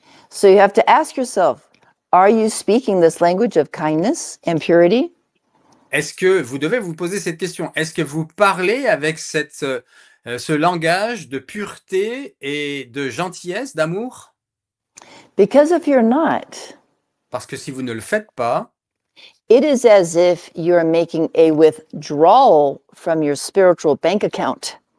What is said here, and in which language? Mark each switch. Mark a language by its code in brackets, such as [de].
[en] So you have to ask yourself, are you speaking this language of kindness and purity? [fr] Est-ce que vous devez vous poser cette question? Est-ce que vous parlez avec ce langage de pureté et de gentillesse, d'amour? [en] Because if you're not, [fr] Parce que si vous ne le faites pas, [en] it is as if you're making a withdrawal from your spiritual bank account.